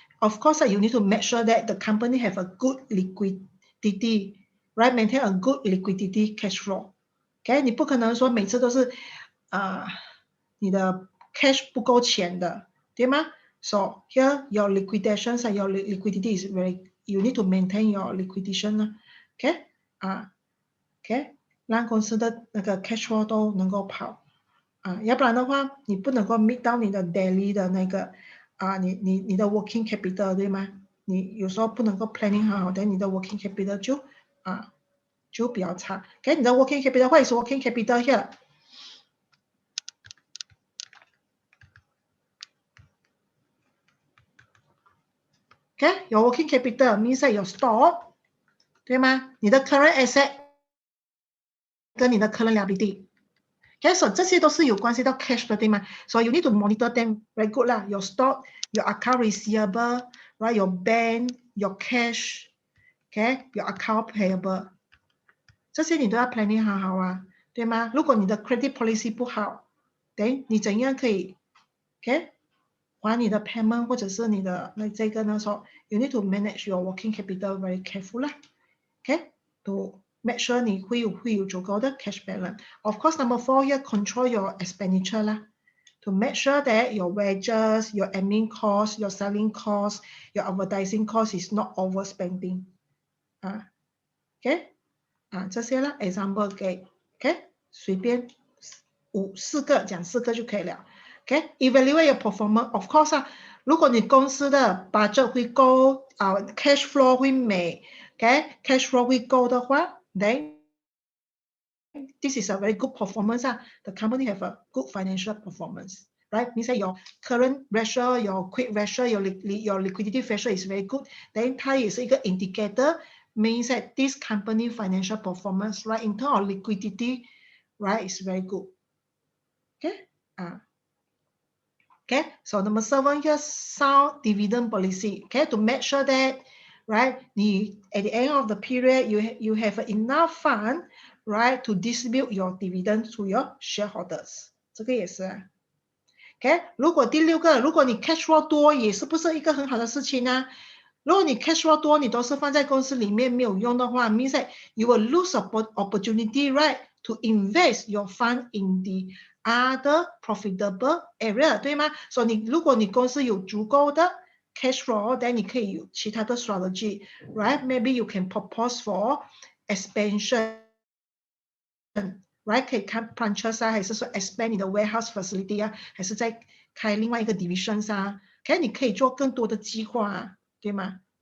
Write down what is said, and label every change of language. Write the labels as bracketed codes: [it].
[en] Of course, you need to make sure that the company have a good liquidity, right? Maintain a good liquidity cash flow. OK， [zh] 你不可能说每次都是你的 cash 不够钱的，对吗？ [en] So here your liquidations and your liquidity is very you need to maintain your liquidation [zh] OK ，OK，让公司的那个 cash flow 都能够跑要不然的话，你不能够 meet 到你的 daily 的那个你的 working capital 对吗？你有时候不能够 planning 好，但你的 working capital 就比较差。 [en] OK， [zh] 你的 [en] working capital what is working capital here？ OK， your working capital means that your stock， [zh] 对吗？你的 current asset 跟你的 current liability。OK， so 这些都是有关系到 cash 的，对吗？ [en] So you need to monitor them very good 啦。 Your stock, your account receivable, right? Your bank, your cash, OK, your account payable， [zh] 这些你都要 planning 好对吗？如果你的 credit policy 不好 ，then 你怎样可以 OK 还你的 payment 或者是你的这个呢？ [en] So you need to manage your working capital very careful 啦 ，OK， to make sure [zh] 你会有足够的 cash balance。 [en] Of course, number 4 要 control your expenditure 啦 ，to make sure that your wages, your admin cost, your selling cost, your advertising cost is not overspending。 [zh] OK， 这些啦 ，example 给 OK， 随便4个讲4个就可以了。 [en] OK， evaluate your performance。 Of course [zh] 如果你公司的 budget 会够cash flow 会美 [en] OK， cash flow 会够的话 then this is a very good performance the company have a good financial performance, right? Means that your current ratio, your quick ratio, your liquidity ratio is very good. Then [zh] 它也是一个 [en] indicator, means that this company financial performance, right, in terms of liquidity, right, is very good. Okay. Okay, so number 7 here, sound dividend policy. Okay, to make sure that, right, at the end of the period, you have enough fund, right, to distribute your dividend to your shareholders. [zh] 这个也是OK， 如果第6个，如果你 cash flow 多，也是不是一个很好的事情呢？如果你 cash flow 多，你都是放在公司里面没有用的话 [en] means that you will lose opportunity, right, to invest your fund in the other profitable area， [zh] 对吗？所以如果你公司有足够的 cash flow， then 你可以有其他的 strategy， right? [en] Maybe you can propose for expansion， [zh] right？ 可以看 branches还是说 expand 你的 warehouse facility 还是再开另外一个 divisions OK， 你可以做更多的计划对吗？